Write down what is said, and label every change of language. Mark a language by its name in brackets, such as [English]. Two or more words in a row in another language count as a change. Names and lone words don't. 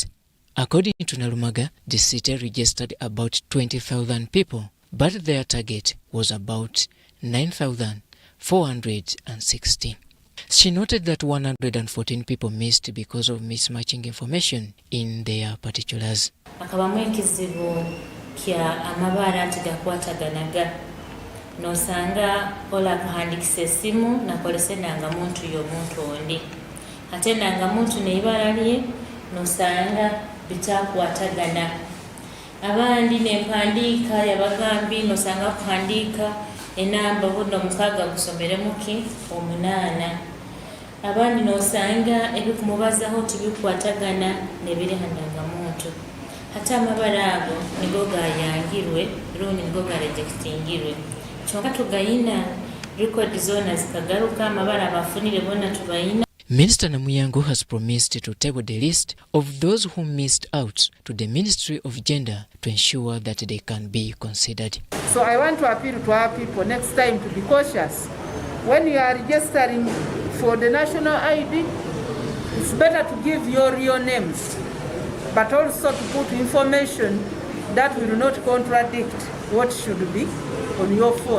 [English] According to Narumaga, the city registered about 20,000 people, but their target was about 9,460. She noted that 114 people missed because of mismatching information in their particulars. [Nyankole] Akabamu ekizibu kya amabara nti gakwataganaga nosanga ola kuhandikisa essimu nakolese nangamuntu y'omuntu ondi ate nangamuntu n'ebibala lye nosanga bitakwatagana abandi n'empandiika yabagambi nosanga kuhandiika enamba buno mukaaga gusomeremu ki 8 abandi nosanga ebikumubazaho tibikwatagana nebiri handangamuntu ate amabala ago nigo gayangirwe rundi nigo garejectingirwe kyonka tugayina record zona zikagaruka amabala abafunire bona tubayina. [English] Minister Namuyango has promised to table the list of those who missed out to the Ministry of Gender to ensure that they can be considered. So I want to appeal to our people next time to be cautious. When you are registering for the national ID, it's better to give your real names, but also to put information that will not contradict what should be on your phone.